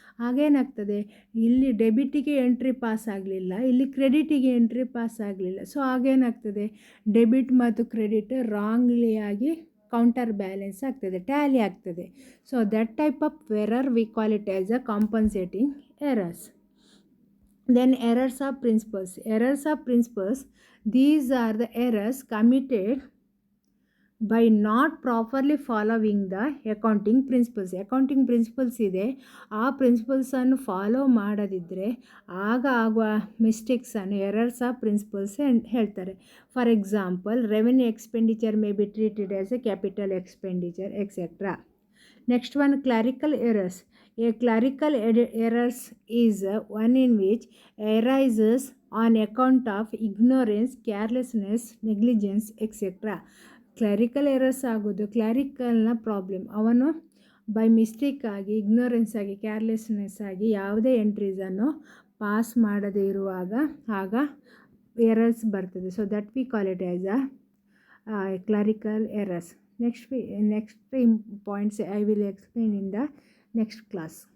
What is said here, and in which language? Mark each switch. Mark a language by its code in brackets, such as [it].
[kn] ಆಗೇನಾಗ್ತದೆ, ಇಲ್ಲಿ ಡೆಬಿಟಿಗೆ entry pass ಆಗಲಿಲ್ಲ, ಇಲ್ಲಿ ಕ್ರೆಡಿಟಿಗೆ ಎಂಟ್ರಿ ಪಾಸ್ ಆಗಲಿಲ್ಲ. ಸೊ ಆಗೇನಾಗ್ತದೆ, ಡೆಬಿಟ್ ಮತ್ತು ಕ್ರೆಡಿಟ್ ರಾಂಗ್ಲಿ ಆಗಿ ಕೌಂಟರ್ ಬ್ಯಾಲೆನ್ಸ್ ಆಗ್ತದೆ, ಟ್ಯಾಲಿ ಆಗ್ತದೆ. [en] So that type of error we call it as a compensating errors. Then errors of principles. Errors of principles, these are the errors committed by not properly following the accounting principles. [kn] Accounting principles ಇದೆ, ಆ ಪ್ರಿನ್ಸಿಪಲ್ಸನ್ನು follow ಮಾಡದಿದ್ದರೆ ಆಗ ಆಗುವ ಮಿಸ್ಟೇಕ್ಸನ್ನು errors of principles ಹೇಳ್ತಾರೆ. [en] For example, revenue expenditure may be treated as a capital expenditure etcetera. Next one, clerical errors. A clerical errors is one in which arises on account of ignorance, carelessness, negligence, etc. [kn] ಕ್ಲಾರಿಕಲ್ errors ಆಗೋದು ಕ್ಲಾರಿಕಲ್ನ problem. ಅವನು by mistake ಆಗಿ, ignorance ಆಗಿ, carelessness ಆಗಿ ಯಾವುದೇ ಎಂಟ್ರೀಸನ್ನು pass ಮಾಡದೇ ಇರುವಾಗ ಆಗ errors ಬರ್ತದೆ. [en] So that we call it as a clerical errors. Next points I will explain in the next class.